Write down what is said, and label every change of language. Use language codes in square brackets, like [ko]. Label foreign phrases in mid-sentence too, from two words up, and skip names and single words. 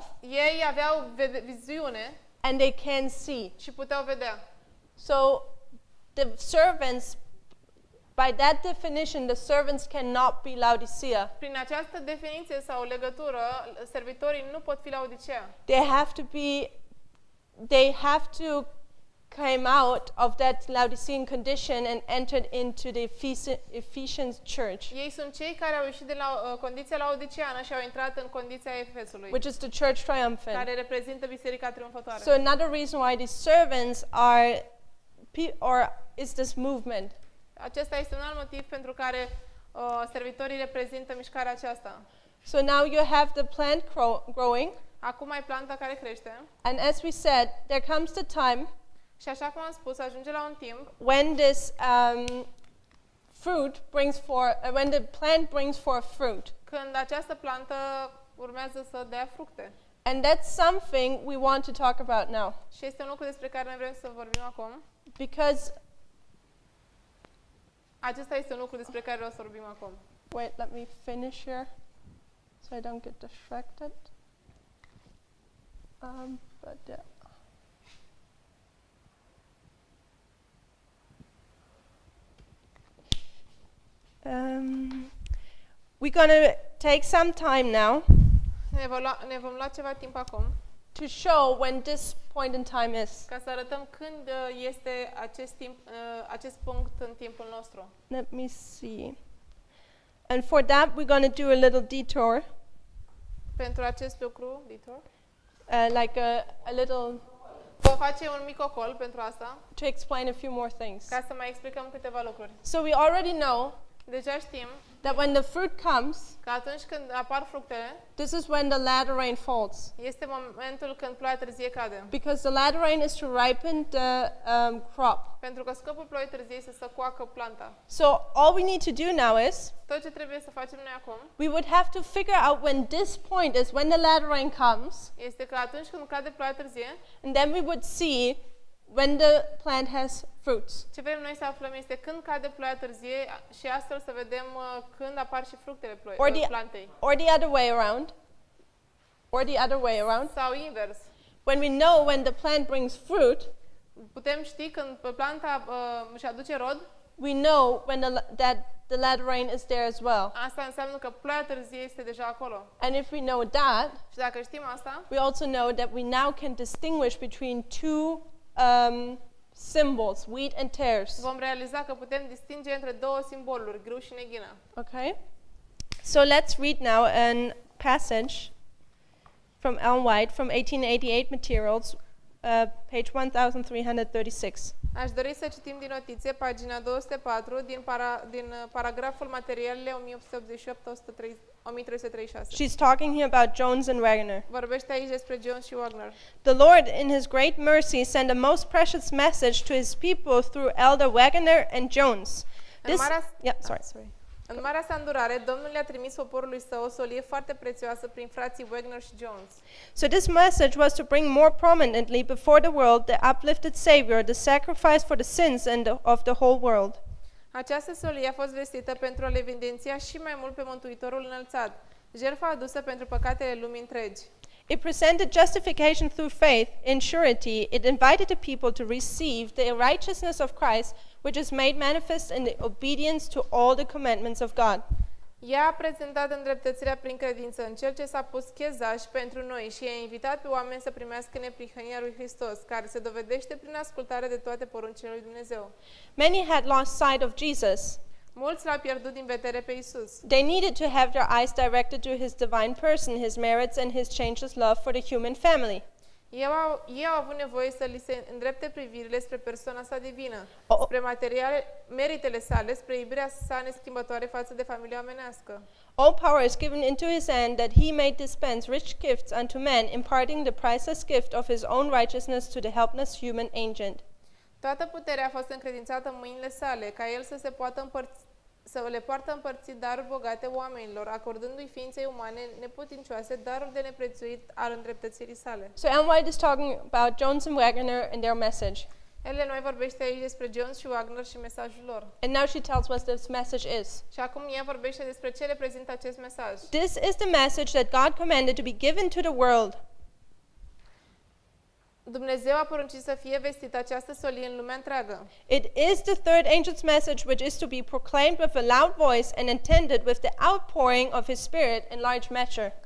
[ro] Ei aveau viziune [en] and they can see. [ro] și puteau vedea. [en] So the servants, by that definition, the servants cannot be Laodicea. [ro] Prin această definiție sau legătură, servitorii nu pot fi Laodicea. [en] They have to came out of that Laodicean condition and entered into the Ephesians church, [ro] Ei sunt cei care au ieșit de la condiția laodiceană și au intrat în condiția Efesului, [en] which is the church triumphant. [ro] care reprezintă biserica triumfătoare. [en] So another reason why these servants is this movement. [ro] Acesta este un alt motiv pentru care servitorii reprezintă mișcarea aceasta. [en] So now you have the plant growing, [ro] Acum ai planta care crește [en] and as we said, there comes the time [ro] și așa cum am spus, ajunge la un timp [en] when this when the plant brings forth fruit. [ro] când această plantă urmează să dea fructe. [en] And that's something we want to talk about now. [ro] Și este un lucru despre care noi vrem să vorbim acum. [en] Because, [ro] Acesta este un lucru despre care vreau să vorbim acum. [en] wait, let me finish here so I don't get distracted. We're going to take some time now [ro] Ne vom lua ceva timp acum [en] to show when this point in time is. [ro] ca să arătăm când este acest punct în timpul nostru. [en] Let me see. And for that, we're going to do a little detour, [ro] Pentru acest lucru, [en] Dieter, like a little, [ro] vom face un mic ocol pentru asta, [en] to explain a few more things. [ro] ca să mai explicăm câteva lucruri. [en] So we already know [ro] Deja știm [en] that when the fruit comes, [ro] că atunci când apar fructele, [en] this is when the latter rain falls. [ro] este momentul când ploaia târzie cade. [en] Because the latter rain is to ripen the crop. [ro] Pentru că scopul ploii târzie este să coacă planta. [en] So all we need to do now is, [ro] Tot ce trebuie să facem noi acum [en] we would have to figure out when this point is, when the latter rain comes, [ro] este că atunci când cade ploaia târzie, [en] and then we would see when the plant has fruits. [ro] Ce vrem noi să aflăm este când cade ploaia târzie și astfel să vedem când apar și fructele plantei. [en] Or the other way around. Or the other way around. [ro] Sau invers. [en] When we know when the plant brings fruit, [ro] Putem ști când planta își aduce rod. [en] we know when that the latter rain is there as well. [ro] Asta înseamnă că ploaia târzie este deja acolo. [en] And if we know that, [ro] Și dacă știm asta, [en] we also know that we now can distinguish between two symbols, wheat and tares. [ro] vom realiza că putem distinge între două simboluri, grâu și neghină. [en] Okay? So let's read now a passage from Ellen White from 1888 Materials, page 1336. [ro] Aș dori să citim din notițe, pagina 204, din paragraful materialele 1888-1336. [en] She's talking here about Jones and Wagner. [ro] Vorbește aici despre Jones și Wagner. [en] The Lord, in His great mercy, sent a most precious message to His people through Elder Wagner and Jones. [ro] În marea sa îndurare, Domnul le-a trimis poporului său o solie foarte prețioasă prin frații Wagner și Jones. [en] So this message was to bring more prominently before the world the uplifted Savior, the sacrifice for the sins of the whole world. [ro] Această solie a fost vestită pentru a le evidenția și mai mult pe Mântuitorul înălțat, jertfa adusă pentru păcatele lumii întregi. [en] It presented justification through faith in surety. It invited the people to receive the righteousness of Christ, which is made manifest in the obedience to all the commandments of God. [ro] Ea a prezentat îndreptățirea prin credință în Cel ce s-a pus chezaș pentru noi și a invitat pe oameni să primească neprihănirea lui Hristos, care se dovedește prin ascultare de toate poruncile lui Dumnezeu. [en] Many had lost sight of Jesus. [ro] Mulți l-au pierdut din vedere pe Isus. [en] They needed to have their eyes directed to His divine person, His merits, and His changeless love for the human family. [ro] Ei au avut nevoie să li se îndrepte privirile spre persoana sa divină, spre meritele sale, spre iubirea sa neschimbătoare față de familia omenească. [en] All power is given into His hand, that He may dispense rich gifts unto men, imparting the priceless gift of His own righteousness to the helpless human agent. [ro] Toată puterea a fost încredințată în mâinile sale, ca El să le poartă împărțit daruri bogate oamenilor, acordându-i ființei umane neputincioase daruri de neprețuit al îndreptățirii sale. [en] So Ellen White is talking about Jones and Wagner and their message. [ro] Ellen White vorbește aici despre Jones și Wagner și mesajul lor. [en] And now she tells what this message is. [ro] Și acum ea vorbește despre ce reprezintă acest mesaj. [en] This is the message that God commanded to be given to the world. [ro] Dumnezeu a poruncit să fie vestită această solie în lumea întreagă. [en] It is the third angel's message, which is to be proclaimed with a loud voice and intended with the outpouring of His Spirit in large measure.